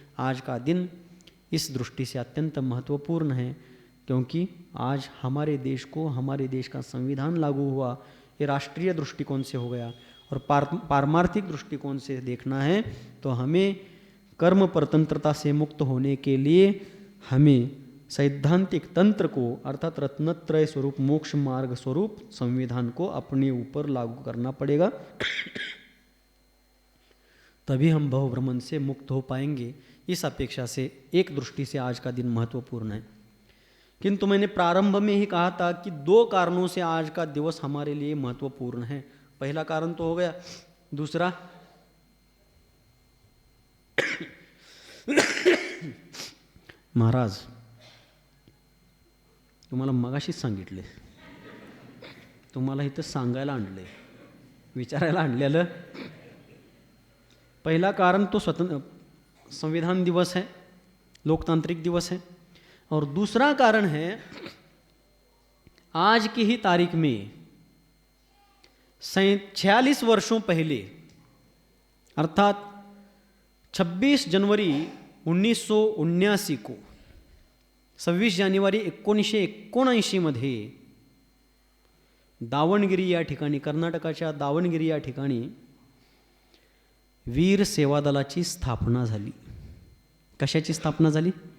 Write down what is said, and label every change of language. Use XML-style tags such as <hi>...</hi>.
<hi>आज का दिन इस दृष्टि से अत्यंत महत्वपूर्ण है, क्योंकि आज हमारे देश को, हमारे देश का संविधान लागू हुआ, ये राष्ट्रीय दृष्टिकोण से हो गया, और पारमार्थिक दृष्टिकोण से देखना है तो हमें कर्म परतंत्रता से मुक्त होने के लिए हमें सैद्धांतिक तंत्र को अर्थात रत्नत्रय स्वरूप मोक्ष मार्ग स्वरूप संविधान को अपने ऊपर लागू करना पड़ेगा. तभी हम बहुभ्रमण से मुक्त हो पाएंगे. इस अपेक्षा से एक दृष्टि से आज का दिन महत्वपूर्ण है. किंतु मैंने प्रारंभ में ही कहा था कि दो कारणों से आज का दिवस हमारे लिए महत्वपूर्ण है. पहला कारण तो हो गया, दूसरा</hi> <mr>महाराज तुम्हाला मगाशीच सांगितले, तुम्हाला इथं सांगायला आणले, विचारायला आणलेलं.</mr> <hi>पहला कारण तो संविधान दिवस है, लोकतांत्रिक दिवस है, और दूसरा कारण है आज की ही तारीख में 46 वर्षों पहले अर्थात 26 जनवरी 1979 को</hi> <mr>26 जानेवारी 1979 मध्ये दावणगिरी या ठिकाणी, कर्नाटकाच्या दावणगिरी या ठिकाणी वीर सेवा दलाची स्थापना झाली. कशाची स्थापना झाली?</mr>